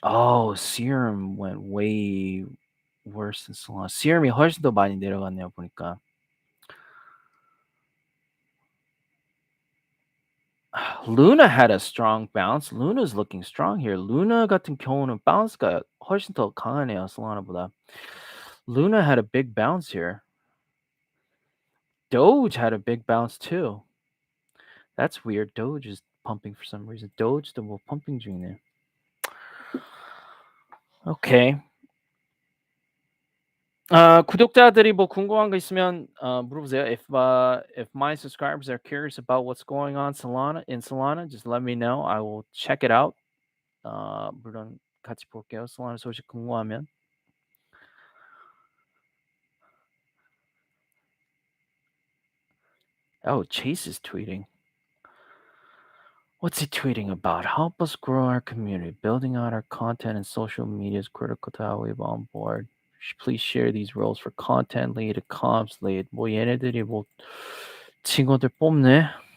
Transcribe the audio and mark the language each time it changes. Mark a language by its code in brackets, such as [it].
[en] Oh, Serum went way worse than Solana. [ko] Serum이 훨씬 더 많이 내려갔네요, 보니까. [en] Luna had a strong bounce. Luna's looking strong here. [ko] Luna 같은 경우는 bounce가 훨씬 더 강하네요, Solana보다. [en] Luna had a big bounce here. Doge had a big bounce too. That's weird. Doge is pumping for some reason. [ko] Doge도 뭐 pumping 중이네. [en] Okay. [ko] 구독자들이 뭐 궁금한 거 있으면 물어보세요. [en] If my subscribers are curious about what's going on in Solana, just let me know. I will check it out. [ko] 물론 같이 볼게요. Solana 소식 궁금하면. [en] Oh, Chase is tweeting. What's he tweeting about? Help us grow our community. Building out our content and social media is critical to how we on board. Please share these roles for content lead, comms lead. [ko] 뭐 얘네들이 뭐 친구들 뽑네.